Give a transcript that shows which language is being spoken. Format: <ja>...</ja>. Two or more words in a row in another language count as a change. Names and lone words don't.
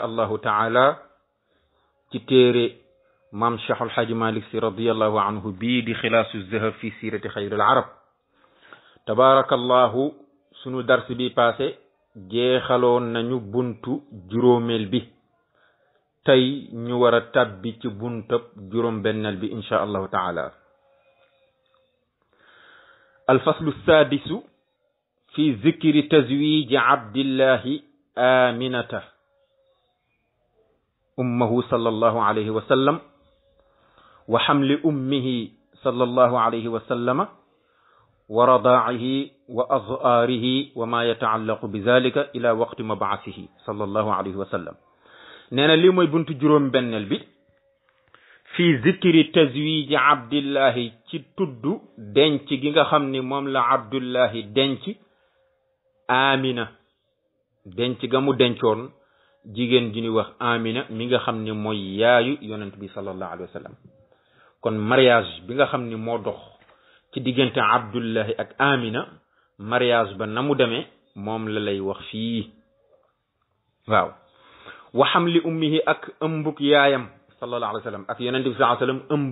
<wo>allahu taala ci téere maam Cheikh Al Hadji Malick Sy</wo> <ar>رضي الله عنه</ar> <wo>bii di xilaasu zahab fi siirati xayril arab tabarakallahu sunu dars bi passé jeexaloon nañu buntu juróomeel bi tey ñu war a tabbi ci buntab juróom benneel bi</wo> <ar>إن شاء الله تعالى الفصل السادس في ذكر تزويج عبد الله آمنة أمه صلى الله عليه وسلم وحمل أمه صلى الله عليه وسلم ورضاعه وأظآره وما يتعلق بذلك إلى وقت مبعثه صلى الله عليه وسلم</ar> <wo>nana li mooy bunt juróom benneel bi</wo> <ar>في ذكر تزويج عبد الله</ar> <wo>ci tuddu denc gi nga xam ni moom la abdullahi denc amina denc ga mu dencoon jigéen ji ñuy wax amina mi nga xam ni mooy yaayu yonent bi</wo> <ar>صلى الله عليه وسلم</ar> <wo>kon mariage bi nga xam ni moo dox ci diggante abdullahi ak amina mariage ba na mu demee moom la lay wax fii waaw</wo> <ar>وحمل أمه</ar> <wo>ak ëmbuk yaayam</wo> <ar>صلى الله عليه وسلم</ar> <wo>ak yonent bi</wo> <ar>صلى الله عليه وسلم</ar> <wo>ëmb</wo>